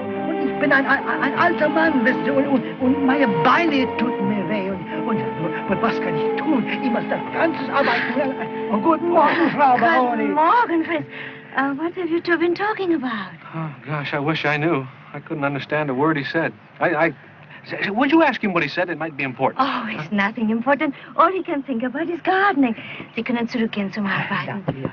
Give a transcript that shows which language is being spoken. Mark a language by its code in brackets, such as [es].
[de] Und ich bin ein alter Mann, wisst ihr, und meine Beine tut mir weh. Und was kann ich tun? Ich muss das ganze Arbeiten... Oh, guten Morgen, Frau Baroni. [en] Good morning, Fritz. What have you two been talking about? Oh, gosh, I wish I knew. I couldn't understand a word he said. Would you ask him what he said? It might be important. Oh, it's nothing important. All he can think about is gardening. [de] Sie können zurückgehen zum Arbeiten.